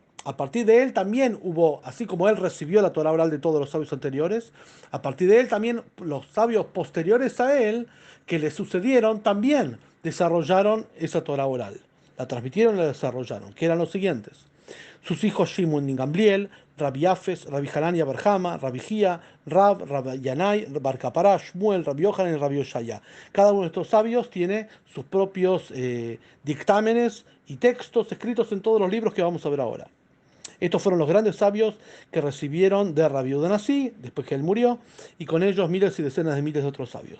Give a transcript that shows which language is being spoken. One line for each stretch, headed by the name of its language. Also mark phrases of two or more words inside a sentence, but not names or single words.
Spanish: A partir de él también hubo, así como él recibió la Torah oral de todos los sabios anteriores, a partir de él también los sabios posteriores a él, que le sucedieron, también desarrollaron esa Torah oral. La transmitieron y la desarrollaron, que eran los siguientes. Sus hijos Shimon y Gamliel, Rabbi Afes, Rabbi Hanania Barjama, Rabbi Gia, Rabbi Yanai, Bar Kapará, Shmuel, Rabbi Yohanan y Rabbi Oshaya. Cada uno de estos sabios tiene sus propios dictámenes y textos escritos en todos los libros que vamos a ver ahora. Estos fueron los grandes sabios que recibieron de Rabbi Yehuda Nasi, después que él murió, y con ellos miles y decenas de miles de otros sabios.